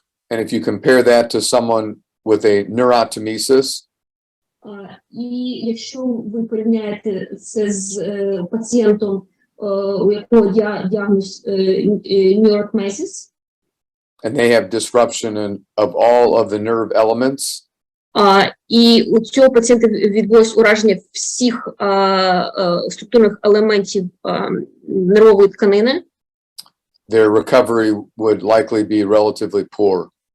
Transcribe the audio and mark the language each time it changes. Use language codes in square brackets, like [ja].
[en] And if you compare that to someone with a neurotomesis, [uk] і якщо ви порівняєте це з пацієнтом, у якого діагноз neurotomesis, [en] and they have disruption of all of the nerve elements, [uk] і у цього пацієнта відбулось ураження всіх структурних елементів нервової тканини, [en] their recovery would likely be relatively poor.